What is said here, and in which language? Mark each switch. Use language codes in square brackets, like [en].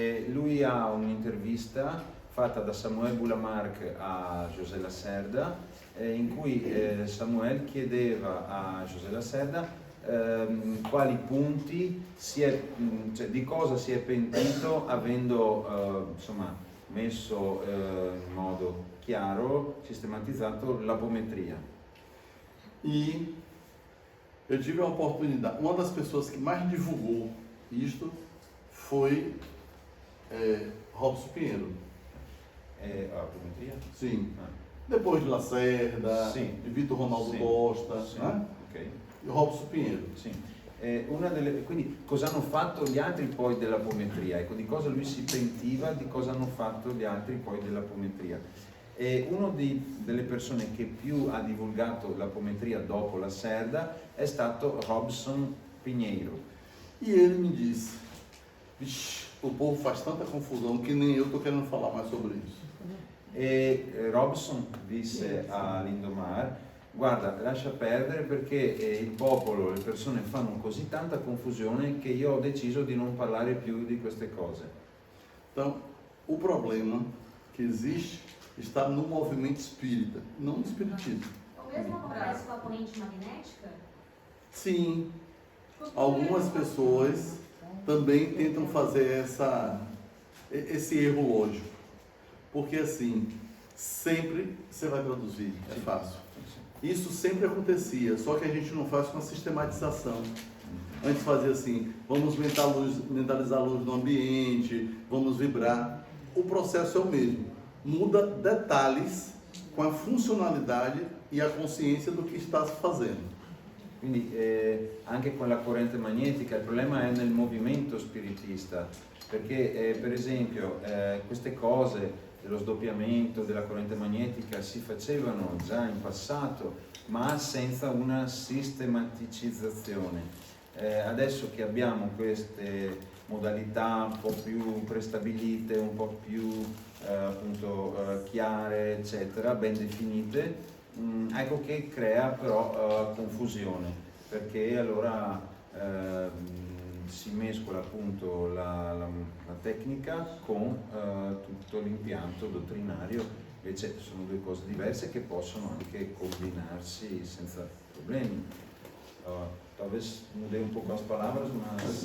[it] Lui ha un'intervista fatta da Samuel Bulamark a José Lacerda, in cui Samuel chiedeva a José Lacerda quali punti di cosa si è pentito avendo insomma, messo in modo chiaro, sistematizzato l'apometria. [pt] E eu tive a oportunidade, uma das pessoas que mais divulgou isto foi Robson Pinheiro. A apometria? Sim. Ah. Depois de Lacerda, Sim. de Vitor Ronaldo Sim. Costa, [it] Sì, [pt] né? ok. E Robson Pinheiro. [it] Sì. Quindi cosa hanno fatto gli altri poi dell'apometria? Ecco, di cosa lui si pentiva, di cosa hanno fatto gli altri poi dell'apometria. E una delle persone che più ha divulgato l'apometria dopo Lacerda è stato Robson Pinheiro. [pt] E ele me disse, vixe, o povo faz tanta confusão que nem eu estou querendo falar mais sobre isso. [it] E Robson disse a Lindomar: guarda, lascia perdere perché il popolo, le persone fanno così tanta confusione che io ho deciso di non parlare più di queste cose. [pt] Então, o problema que existe está no movimento espírita, não no espiritismo. O mesmo acontece com a corrente magnética? Sim, algumas pessoas também tentam fazer esse erro lógico. Porque assim, sempre você vai traduzir, é fácil. Isso sempre acontecia, só que a gente não faz com a sistematização. Antes fazia assim, vamos mentalizar a luz no ambiente, vamos vibrar. O processo é o mesmo. Muda detalhes com a funzionalità e a consciência do que está fazendo. [it] Quindi anche con la corrente magnetica il problema è nel movimento spiritista, perché per esempio queste cose dello sdoppiamento della corrente magnetica si facevano già in passato, ma senza una sistematicizzazione. Adesso che abbiamo queste modalità un po' più prestabilite, un po' più appunto chiare, eccetera, ben definite, ecco che crea però confusione, perché allora si mescola appunto la tecnica con tutto l'impianto dottrinario, invece sono due cose diverse che possono anche combinarsi senza problemi. [pt] Talvez mudei um pouco as palavras, mas